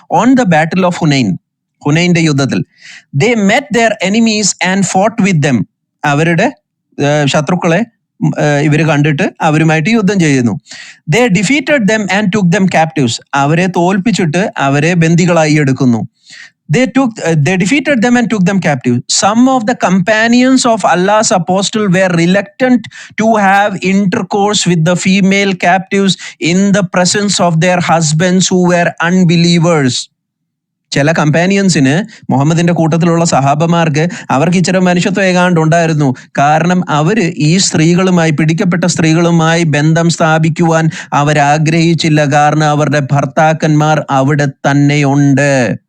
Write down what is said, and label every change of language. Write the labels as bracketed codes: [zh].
[en] on the battle of [ml] ഹുനൈന്റെ യുദ്ധത്തിൽ [en] They met their enemies and fought with them. [ml] അവരുടെ ശത്രുക്കളെ ഇവര് കണ്ടിട്ട് അവരുമായിട്ട് യുദ്ധം ചെയ്യുന്നു. [en] They defeated them and took them captives. [ml] അവരെ തോൽപ്പിച്ചിട്ട് അവരെ ബന്ദികളായി എടുക്കുന്നു. [en] They defeated them and took them captive. Some of the companions of Allah's apostle were reluctant to have intercourse with the female captives in the presence of their husbands who were unbelievers. [ml] ചില കമ്പാനിയൻസിന്, മുഹമ്മദിന്റെ കൂട്ടത്തിലുള്ള സഹാബമാർക്ക്, അവർക്ക് ഇച്ചിരി മനുഷ്യത്വം ഏകാണ്ട് ഉണ്ടായിരുന്നു. കാരണം അവര് ഈ സ്ത്രീകളുമായി, പിടിക്കപ്പെട്ട സ്ത്രീകളുമായി ബന്ധം സ്ഥാപിക്കുവാൻ അവരാഗ്രഹിച്ചില്ല. കാരണം അവരുടെ ഭർത്താക്കന്മാർ അവിടെ തന്നെയുണ്ട്.